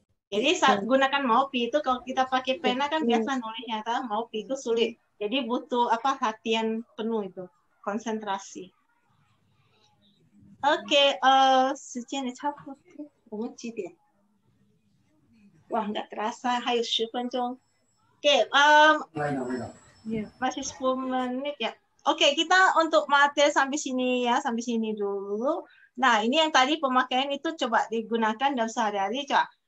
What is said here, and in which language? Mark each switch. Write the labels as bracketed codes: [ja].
[id] Jadi saat gunakan 毛笔 itu kalau kita pakai pena kan biasa nulisnya, tahu 毛笔 itu sulit. Jadi butuh latihan penuh itu, konsentrasi. [zh] Oke, 时间也差不多，我们几点？ [id] Wah, nggak terasa, [zh] 还有10分钟. [id] Oke, masih 10 menit ya. Oke, kita untuk materi sampai sini ya, sampai sini dulu. Nah, ini yang tadi pemakaian itu coba digunakan dalam sehari-hari, coba.